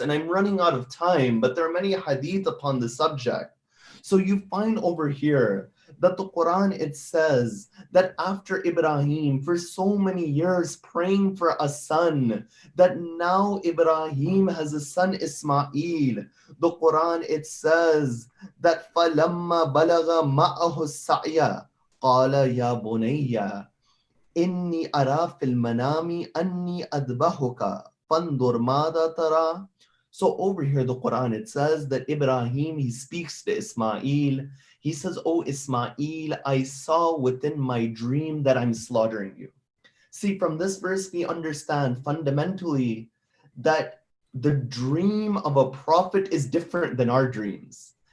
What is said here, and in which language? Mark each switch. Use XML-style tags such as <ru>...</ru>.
<en>And I'm running out of time, but there are many hadith upon the subject. So you find over here that the Quran, it says that after Ibrahim, for so many years praying for a son, that now Ibrahim has a son, Ismail. The Quran, it says that</en> <ar>فَلَمَّا بَلَغَ مَعَهُ السَّعْيَ قَالَ يَا بُنَيَّ إِنِّي أَرَى فِي الْمَنَامِ أَنِّي أَذْبَحُكَ فَانْظُرْ مَاذَا تَرَى.</ar> <en>So over here, the Quran, it says that Ibrahim, he speaks to Ismail. He says, "Oh Ismail, I saw within my dream that I'm slaughtering you." See, from this verse, we understand fundamentally that the dream of a prophet is different than our dreams.</en>